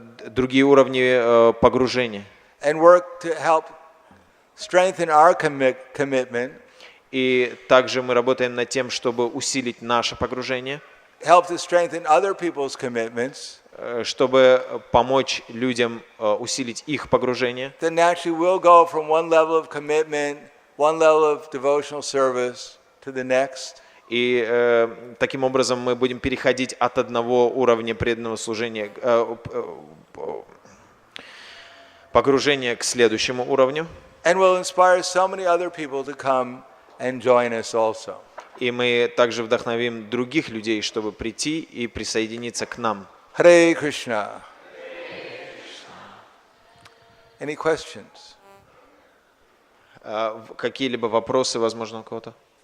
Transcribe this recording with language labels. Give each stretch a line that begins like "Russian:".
Russian: другие уровни погружения.
English: and work to help strengthen our commitment,
Russian: И также мы работаем над тем, чтобы усилить наше погружение,
English: help to strengthen other people's commitments,
Russian: чтобы помочь людям усилить их погружение.
English: then naturally we'll go from one level of commitment, one level of devotional service to the next.
Russian: И таким образом мы будем переходить от одного уровня преданного служения, погружения к следующему уровню.
English: And we'll inspire so many other people to come and join us also.
Russian: И мы также вдохновим других людей, чтобы прийти и присоединиться к нам.
English: Hare Krishna. Any questions?
Russian: Какие-либо вопросы, возможно, у кого-то?